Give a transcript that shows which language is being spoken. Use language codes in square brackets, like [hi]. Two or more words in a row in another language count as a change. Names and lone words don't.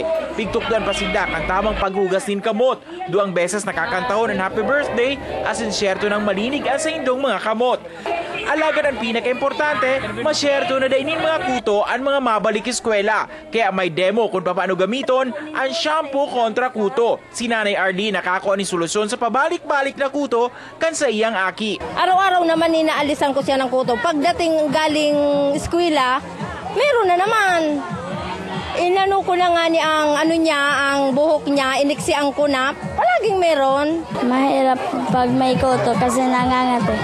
[bik] Pigtukdan pa sila kan tamang paghugas din kamot. 2 beses nakakantahon ng [en] happy birthday [bik] as insyerto ng malinig sa indong mga kamot. Alagad ang pinaka-importante, masyerto na dainin mga kuto ang mga mabalik eskwela. Kaya may demo kung paano gamiton ang shampoo kontra kuto. Si Nanay Arlie nakakuha ni solusyon sa pabalik-balik na kuto kan sa iyang aki. [tl] Araw-araw naman inaalisan ko siya ng kuto. Pagdating galing eskwela, meron na naman. Inano ko na nga ni ang buhok niya, iniksian ko na. Palaging meron. Mahirap pag may kuto kasi nangangat eh.